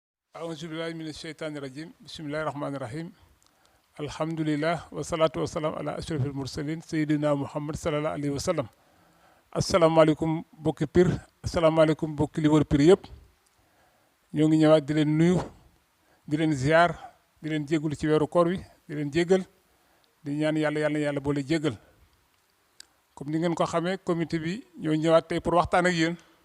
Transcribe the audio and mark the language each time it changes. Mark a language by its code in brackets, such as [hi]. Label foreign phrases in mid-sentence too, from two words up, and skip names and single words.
[ar] أعوذ بالله من الشيطان الرجيم بسم الله الرحمن الرحيم الحمد لله والصلاة والسلام على أشرف المرسلين سيدنا محمد صلى الله عليه وسلم [wo] asalaamaaleykum bokki Pire asalaamaaleykum bokki li wër Pire yëpp ñoo ngi ñëwaat di leen nuyu di leen ziar di leen jégalu ci weeru koor wi di leen jégal di ñaan yàlla boole jégal comme ni ngeen ko xamee comité bi ñoo ñëwaat tey pour waxtaan ak yéen